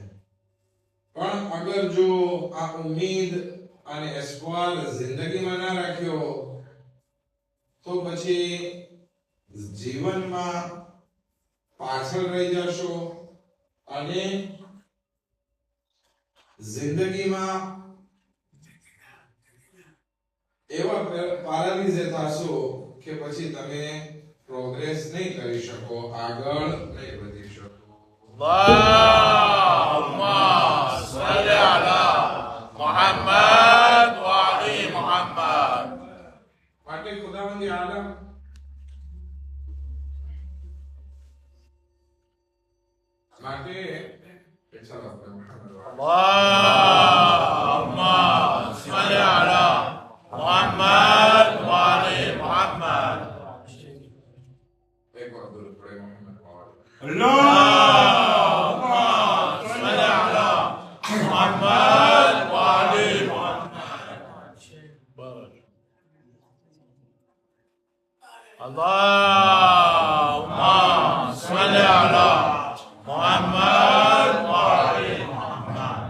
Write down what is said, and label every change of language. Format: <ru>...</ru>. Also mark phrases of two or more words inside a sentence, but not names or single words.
<gu>પણ અગર જો આ ઉમ્મીદ અને એસ્પોર જિંદગીમાં ના રાખ્યો તો પછી જીવનમાં પાછળ રહી જશો અને જિંદગીમાં એવા પેરાલિઝ થશો કે પછી તમે પ્રોગ્રેસ નહીં કરી શકો, આગળ નહીં વધી શકો.</gu> <ar>اللهم صل على محمد وعلى محمد.</ar> <gu>માટે ખુદાવંદ આલમ માટે ચાલો આપણે મુહમ્મદ</gu> <ar>اللهم صل على محمد وعلى محمد.</ar> <gu>એક વાર દુરૂદ પડે મુહમ્મદ</gu> <ar>اللهم صل على محمد وعلى محمد. اللهم صل على محمد وعلى محمد.</ar>